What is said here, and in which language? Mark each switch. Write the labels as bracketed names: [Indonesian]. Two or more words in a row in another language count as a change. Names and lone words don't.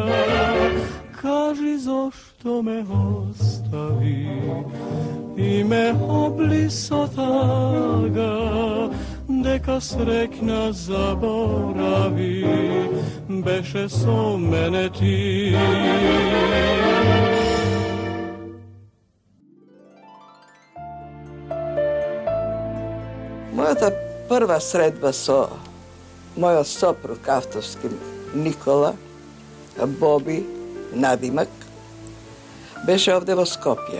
[Macedonian] Кажи зошто ме остави и ме облисо тага. Дека среќна заборави, беше со мене ти. Мојата прва средба со мојот сопруг автовски Никола, Боби, надимак, беше овде во Скопје.